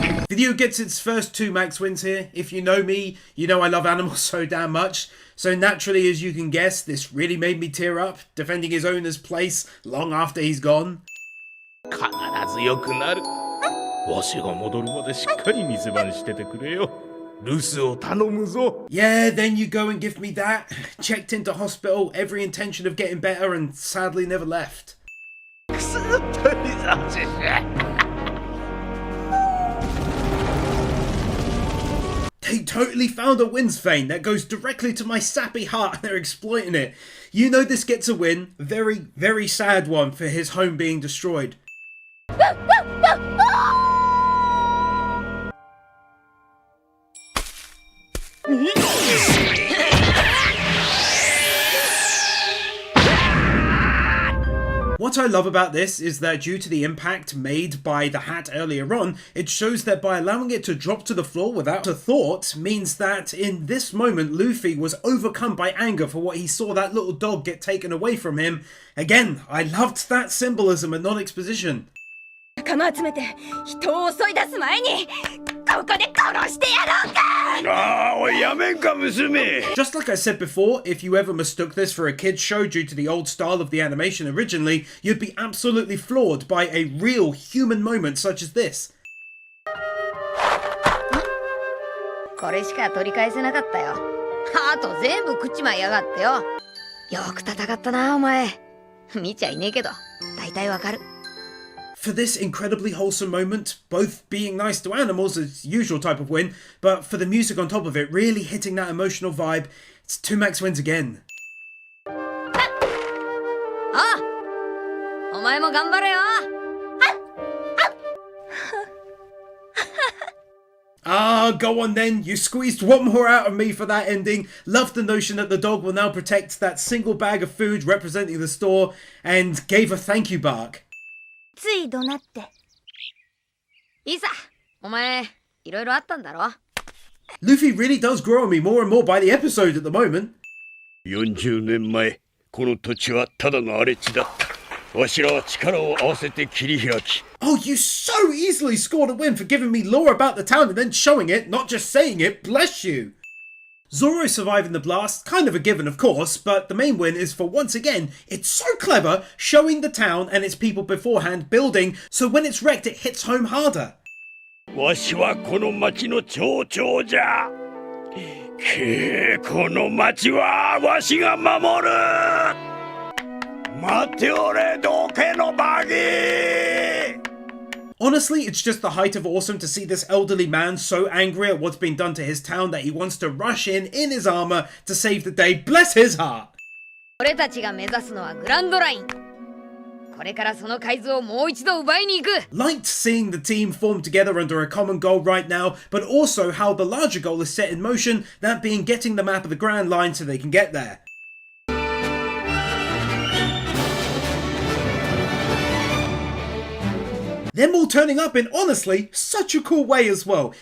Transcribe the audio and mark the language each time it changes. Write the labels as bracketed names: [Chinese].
[English] Video gets its first 2 max wins here. If you know me, you know I love animals so damn much. So naturally, as you can guess, this really made me tear up, defending his owner's place long after he's gone. [Japanese] 必ず良くなるわしが戻るまでしっかり店番しててくれよ留守を頼むぞ。 [English] Yeah, then you go and give me that. Checked into hospital, every intention of getting better, and sadly never left. They totally found a wins vein that goes directly to my sappy heart and they're exploiting it. You know this gets a win. Very, very sad one for his home being destroyed. What I love about this is that due to the impact made by the hat earlier on, it shows that by allowing it to drop to the floor without a thought means that in this moment Luffy was overcome by anger for what he saw that little dog get taken away from him. Again, I loved that symbolism and non-exposition. [Japanese] 仲間集めて人を襲い出す前にここで殺してやろうか。ああ、おいやめんか娘。 [English] Just like I said before, if you ever mistook this for a kid's show due to the old style of the animation originally, you'd be absolutely floored by a real human moment such as this. [Japanese] これしか取り返せなかったよ。あと全部食っちまいやがってよ。よく戦ったなお前。見ちゃいねえけど大体わかる。 [English] For this incredibly wholesome moment, both being nice to animals is usual type of win, but for the music on top of it really hitting that emotional vibe, it's 2 max wins again. [Japanese] ああ、お前も頑張れよ。 [English] Ah, go on then. You squeezed one more out of me for that ending. Love the notion that the dog will now protect that single bag of food representing the store and gave a thank you bark. [Japanese] つい怒鳴って。いいさ、お前いろいろあったんだろ。 [English] Luffy really does grow on me more and more by the episode at the moment. [Japanese] 40年前、この土地はただの荒れ地だった。わしらは力を合わせて切り開き。 [English] Oh, you so easily scored a win for giving me lore about the town and then showing it, not just saying it. Bless you. Zoro surviving the blast, kind of a given of course, but the main win is for once again, it's so clever, showing the town and its people beforehand building, so when it's wrecked it hits home harder. [Japanese] わしはこの町の町長じゃ。この町はわしが守る。待っておれ、どけのバギー。 [English] Honestly, it's just the height of awesome to see this elderly man so angry at what's been done to his town that he wants to rush in his armor to save the day. Bless his heart! [Japanese] 俺たちが目指すのはグランドライン。これからその海図をもう一度奪いに行く。 [English] Liked seeing the team form together under a common goal right now, but also how the larger goal is set in motion, that being getting the map of the Grand Line so they can get there. Them all turning up in, honestly, such a cool way as well.